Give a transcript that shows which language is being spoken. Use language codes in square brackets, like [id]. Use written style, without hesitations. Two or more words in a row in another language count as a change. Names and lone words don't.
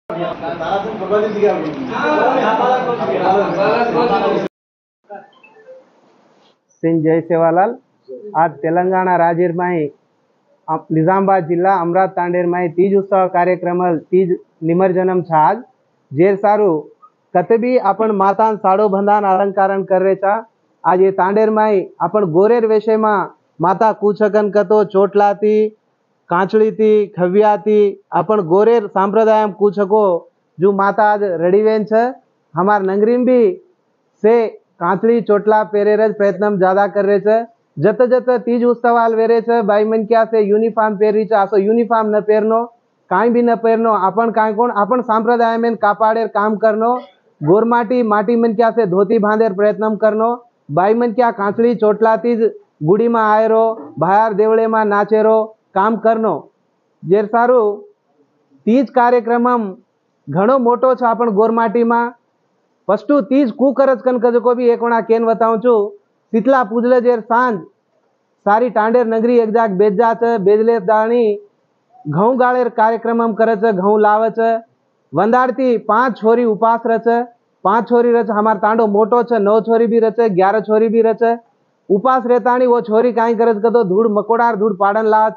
[lmn] सिंह जय सेवालाल आज तेलंगाणा राज्य में निजामाबाद जिला अमरावती तांडेर में तीज उत्सव कार्यक्रम तीज निमज्जनम आज जेर सारू कतबी अपन माता साड़ो बंधान अलंकारण कर रहे था। आज ये तांडेर में अपन गोरेर विषय में माता कूचकन कतो चोटलाती कांचड़ी थी खव्या थी अपन गोरेर सांप्रदाय कूचको जो माता आज रड़ीवेन छे हमार नगरीम भी से कांचड़ी चोटला पेरेर प्रयत्न ज्यादा कर रहे छे। जत जत तीज उत्सवाल वेरे छे बाई मन क्या से यूनिफॉर्म पेरी छे आसो यूनिफॉर्म न पेरनो काई भी न पेरनो अपन काई कोण अपन सांप्रदाय में कापाड़ेर काम करनो गोरमाटी माटी मन क्या से धोती बांधेर प्रयत्न करनो बाई मन क्या कांचड़ी चोटला तीज गुड़ी में आयरो बाहर देवड़े में नाचेरो काम करनो जेर सारू तीज कार्यक्रम घणो मोटो छे अपन गोरमाटी में फस्टू तीज कुकरज कनक को भी एक वणा केन बताऊं छू शीतला पूजले जेर सांज सारी टांडेर नगरी एक जाग बेजा छे बेजले दाणी घऊं गाळेर कार्यक्रम करे छे घऊं लावे छे वंदाड़ती 5 छोरी उपास रचे 5 छोरी रचे हमार तांडो मोटो छे 9 छोरी भी रचे 11 छोरी भी रचे उपास रहताणी वो छोरी काई करे छे तो धूड़ मकोड़ार धूड़ पाड़न लावे